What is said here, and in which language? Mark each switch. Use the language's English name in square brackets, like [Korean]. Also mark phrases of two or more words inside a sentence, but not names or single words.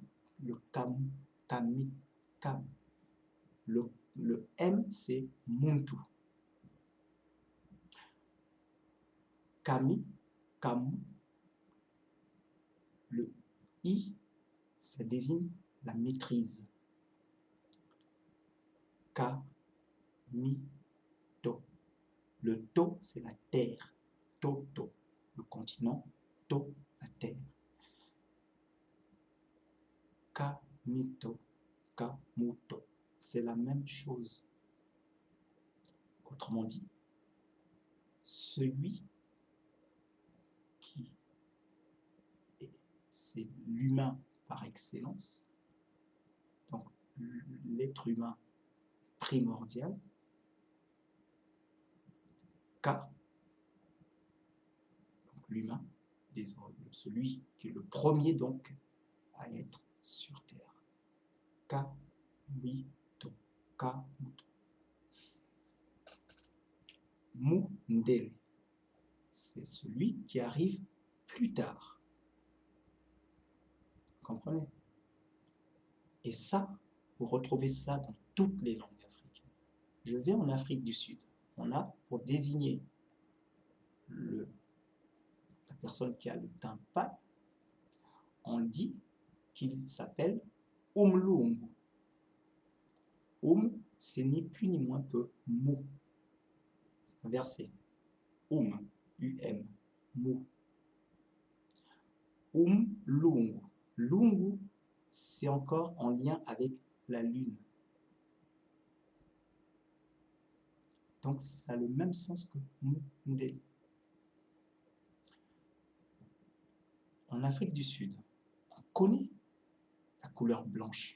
[French] Le kam, kami, kam. Le m, c'est muntu. Kami, kamu. Le i, ça désigne la maîtrise. Ka, mi, to. Le to, c'est la terre. Toto, le continent. To, la terre. Ka, mi, to. Ka, mu, to. C'est la même chose. Autrement dit, celui qui c'est l'humain par excellence, donc l'être humain primordial, Ka, l'humain, celui qui est le premier donc à être sur terre. Ka, mi, to, ka, muto. Mundele, c'est celui qui arrive plus tard. Vous comprenez? Et ça, vous retrouvez cela dans toutes les langues africaines. Je vais en Afrique du Sud. On a, pour désigner la personne qui a le teint pâle, on dit qu'il s'appelle Umlungu. c'est ni plus ni moins que mou. C'est inversé. U-M, mou. Lungu. Lungu, c'est encore en lien avec la lune. Donc, ça a le même sens que Mundele. En Afrique du Sud, on connaît la couleur blanche.